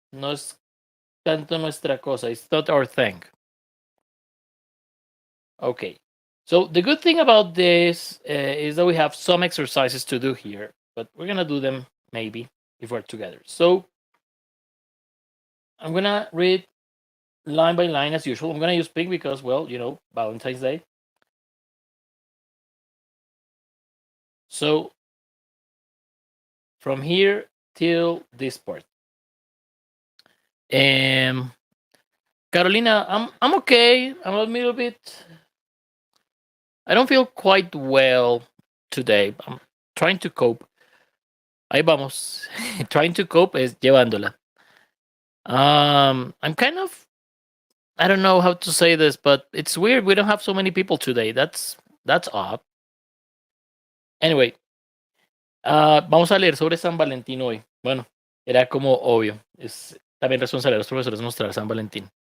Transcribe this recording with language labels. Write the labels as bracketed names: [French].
[Spanish] No es tanto nuestra cosa. [English] It's not our thing. Okay. So the good thing about this is that we have some exercises to do here, but we're gonna do them maybe if we're together. So I'm gonna read line by line as usual. I'm gonna use pink because, well, Valentine's Day. So from here till this part. Um, Carolina, I'm okay. I'm a little bit. I don't feel quite well today. I'm trying to cope. [Spanish] Ahí vamos. [English] Trying to cope [Spanish] es llevándola. [English] I'm kind of. I don't know how to say this, but it's weird. We don't have so many people today. That's odd. [Spanish] Anyway, vamos a leer sobre San Valentín hoy. Bueno, era como obvio. Es también responsabilidad de los profesores mostrar San Valentín.